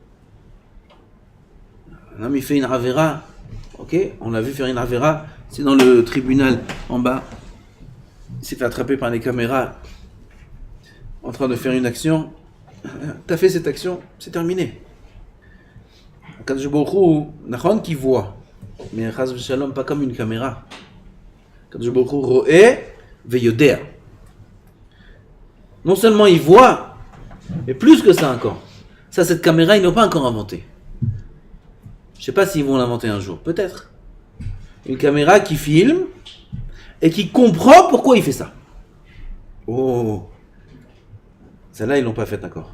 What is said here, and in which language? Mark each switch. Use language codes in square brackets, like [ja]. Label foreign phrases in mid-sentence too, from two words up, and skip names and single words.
[fr] Un homme il fait une avera, ok, on l'a vu faire une avera, c'est dans le tribunal en bas, il s'est fait attraper par les caméras en train de faire une action. T'as fait cette action, c'est terminé. [he] קדוש ברוך הוא, [fr] Nachon qui voit, mais [he] חס ושלום [fr] pas comme une caméra. [he] קדוש ברוך הוא רואה ויודע. [fr] Non seulement il voit, mais plus que ça encore. Ça, cette caméra, ils n'ont pas encore inventé. Je sais pas s'ils vont l'inventer un jour, peut-être. Une caméra qui filme et qui comprend pourquoi il fait ça. Oh, celle-là, ils l'ont pas faite encore.